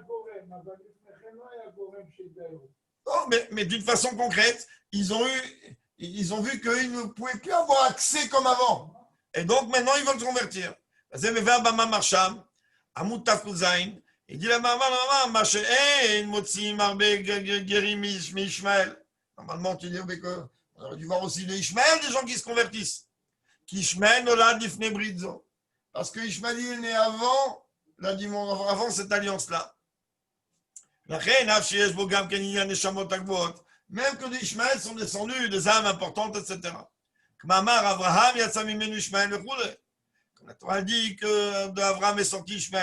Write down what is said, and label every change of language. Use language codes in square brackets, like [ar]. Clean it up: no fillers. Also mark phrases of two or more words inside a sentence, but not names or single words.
[fr] Non, mais d'une façon concrète, ils ont vu qu'ils ne pouvaient plus avoir accès comme avant. Et donc, maintenant, ils veulent se convertir. Il dit la maman, normalement, tu dis qu'on aurait dû voir aussi les Ishmael, des gens qui se convertissent. [he] Qu'Ishmael נולד לפני בריתו. [fr] Parce que Ishmael est né avant cette alliance-là. Même que les Ishmael sont descendus des âmes importantes, etc. Comme la Torah dit que d'Abraham est sorti Ishmael.